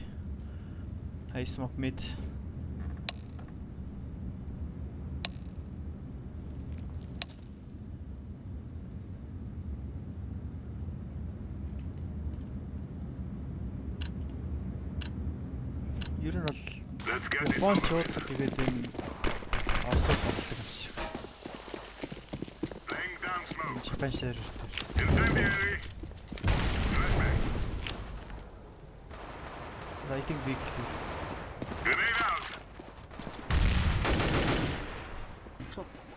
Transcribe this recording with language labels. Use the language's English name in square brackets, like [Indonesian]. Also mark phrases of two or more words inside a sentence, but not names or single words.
[English] I smoke mid. [Mongolian] Ер нь бол [English] Let's get this [Mongolian] Япон [English] over [Mongolian] чууд [English] with. [Mongolian] тэгээд энэ Оросод болдог юм шиг. [English] Laying down smoke. Japan server [Mongolian] дээр. [English] Incendiary. Flashbang. I think big clear. Grenade out. Short.